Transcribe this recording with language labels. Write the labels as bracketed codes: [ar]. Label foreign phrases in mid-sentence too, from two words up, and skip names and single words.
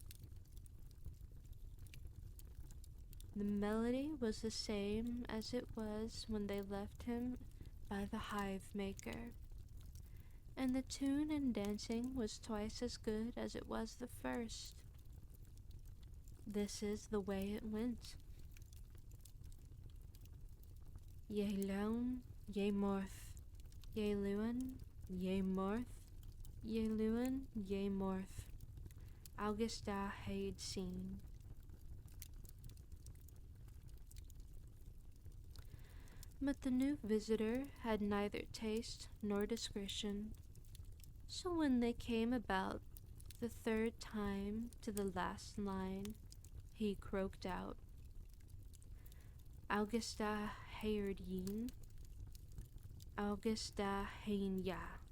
[en] The melody was the same as it was when they left him by the hive maker, and the tune and dancing was twice as good as it was the first. This is the way it went. Ye lown, ye morth, ye luan, ye morth, ye luan, ye morth, Augusta haid seen. But the new visitor had neither taste nor discretion, so when they came about the third time to the last line, he croaked out, Augusta haird yin, Augusta hain ya.